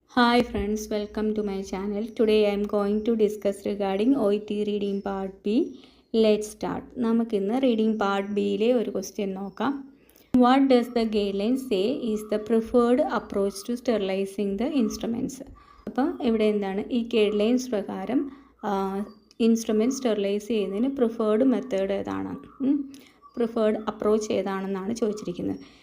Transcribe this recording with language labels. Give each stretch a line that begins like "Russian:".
English: Hi friends, welcome to my channel. Today I am going to discuss regarding OET reading part B. Let's start.
Malayalam: നമുക്കിന്ന് reading part Bയിലെ ഒരു question നോക്കാം.
English: What does the guideline say is the preferred approach to sterilizing the instruments?
Malayalam: അപ്പോൾ ഇവിടെ എന്താണ് ഈ guidelines പ്രകാരം instrument sterilise ചെയ്യുന്നതിന് preferred method ഏതാണ്, പ്രിഫേർഡ് അപ്രോച്ച് ഏതാണെന്നാണ് ചോദിച്ചിരിക്കുന്നത്.